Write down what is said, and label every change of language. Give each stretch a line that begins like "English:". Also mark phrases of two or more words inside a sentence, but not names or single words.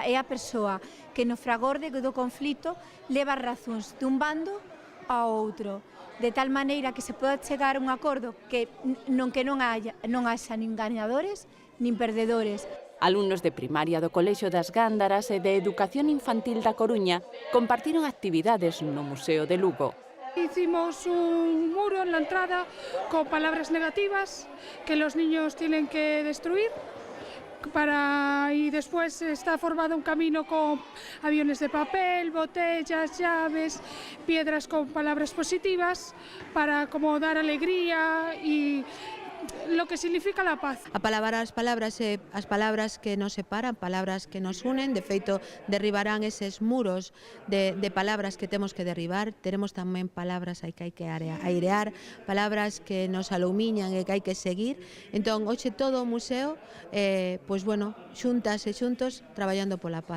Galician: É a persoa que no fragor do conflito leva as razóns dun bando ao outro, de tal maneira que se poda chegar a un acordo que non haxa nin gañadores nin perdedores. Alumnos de primaria do Colexio das Gándaras e de Educación Infantil da Coruña compartiron actividades no Museo de Lugo.
Spanish: Hicimos un muro en la entrada con palabras negativas que los niños tienen que destruir y después está formado un camino con aviones de papel, botellas, llaves, piedras con palabras positivas para como dar alegría y lo que significa la paz.
Galician: A palabra as palabras que nos separan, palabras que nos unen, de feito derribarán eses muros de palabras que temos que derribar. Teremos tamén palabras que hai que airear, palabras que nos alumiñan e que hai que seguir. Entón, hoxe todo o museo, xuntas e xuntos, traballando pola paz.